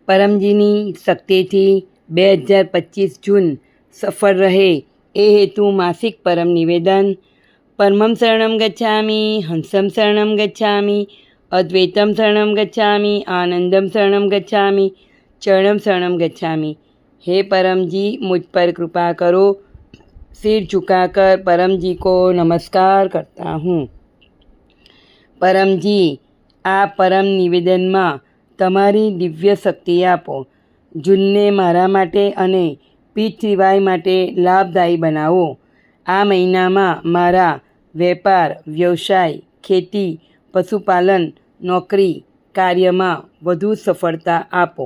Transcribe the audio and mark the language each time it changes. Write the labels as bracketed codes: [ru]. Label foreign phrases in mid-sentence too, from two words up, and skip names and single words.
[gu] પરમજીની શક્તિથી 2025 જૂન સફળ રહે એ હેતુ માસિક પરમ નિવેદન. [sa] પરમં શરણં ગચ્છામિ, હંસં શરણં ગચ્છામિ, અદ્વૈતમ શરણં ગચ્છામિ, આનંદમ શરણં ગચ્છામિ, ચરણમ શરણં ગચ્છામિ. [hi] हे परम जी, मुझ पर कृपा करो. सिर झुकाकर परम जी को नमस्कार करता हूँ. परम जी, [gu] આ પરમ નિવેદનમાં તમારી દિવ્ય શક્તિ આપો. જૂનને મારા માટે અને પીઠ માટે લાભદાયી બનાવો. આ મહિનામાં મારા વેપાર, વ્યવસાય, ખેતી, પશુપાલન, નોકરી, કાર્યમાં વધુ સફળતા આપો.